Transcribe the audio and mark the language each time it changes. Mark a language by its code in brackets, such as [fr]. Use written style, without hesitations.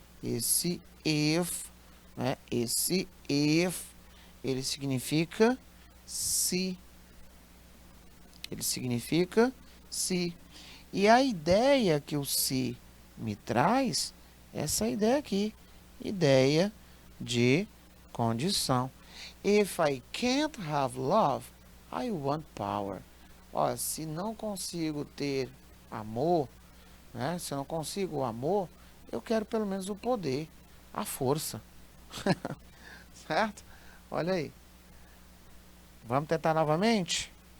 [pt] Esse if, né? Esse if, ele significa se. Ele significa se. E a ideia que o se me traz, essa ideia aqui. Ideia de condição. [en] If I can't have love, I want power. [pt] Ó, se não consigo ter amor, né? Se eu não consigo o amor, eu quero pelo menos o poder, a força. Certo? Olha aí. Vamos tentar novamente?